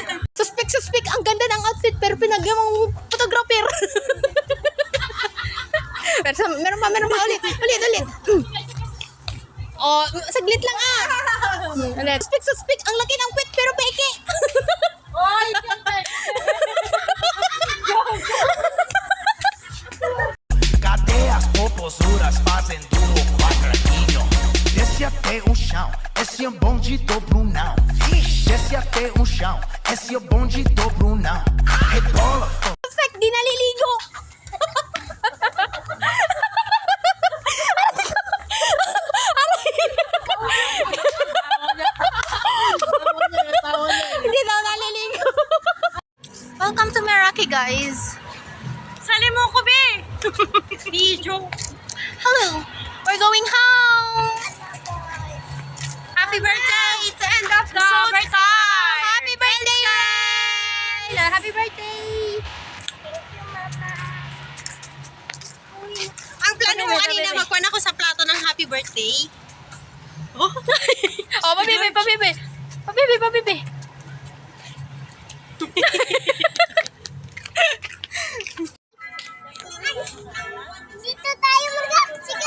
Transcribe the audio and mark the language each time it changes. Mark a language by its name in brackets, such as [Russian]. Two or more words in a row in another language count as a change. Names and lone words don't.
[Filipino] Suspek, ang ganda ng outfit pero pinagyan mong photographer. Meron pa, ulit. Oh, saglit lang Ulit. Suspek, ang laki ng pit pero peke. Oy! [Portuguese] Cadê as popozuras fazendo o quadradinho? Desce até o chão, esse é bonde do Brunão. Desce até o chão, esse é bonde do Brunão. Rebola, [Filipino] Suspek, di naliligo. Hindi daw naliligo. [English] Welcome to Meraki, guys. [Filipino] Sali mo ko, be! Video. [English] Hello. We're going home. Happy birthday! It's the end of the So birthday! Happy birthday, Ray! Happy birthday! [Filipino] Ang plano mo kanina, magkuhan ako sa plato ng [English] happy birthday. [Filipino] Oh, pabibi. Dito tayo muna. Sige.